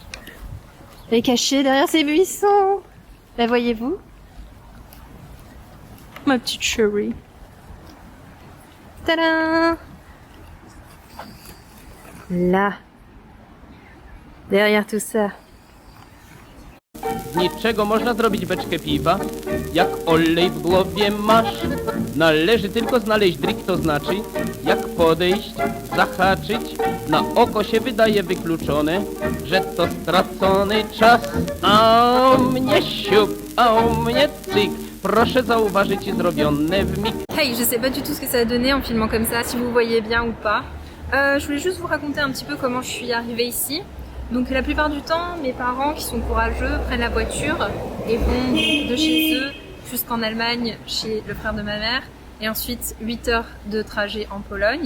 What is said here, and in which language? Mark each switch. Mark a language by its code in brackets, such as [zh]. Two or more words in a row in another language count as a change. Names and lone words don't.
[fr] Elle est cachée derrière ces buissons, la voyez-vous? Ma petite chérie. Tadam! Là, derrière tout ça. [pl] Z niczego można zrobić beczkę piwa. Jak olej w głowie masz, należy tylko znaleźć drik, to znaczy jak podejść, zahaczyć. Na oko się wydaje wykluczone, że to stracony czas. A u mnie siup, a u mnie cyk. Proszę zauważyć zrobione w mig. [fr] Hey, je sais pas du tout ce que ça a donné en filmant comme ça, si vous voyez bien ou pas. Je voulais juste vous raconter un petit peu comment je suis arrivée ici. Donc la plupart du temps, mes parents qui sont courageux prennent la voiture et vont de chez eux jusqu'en Allemagne chez le frère de ma mère et ensuite 8 heures de trajet en Pologne.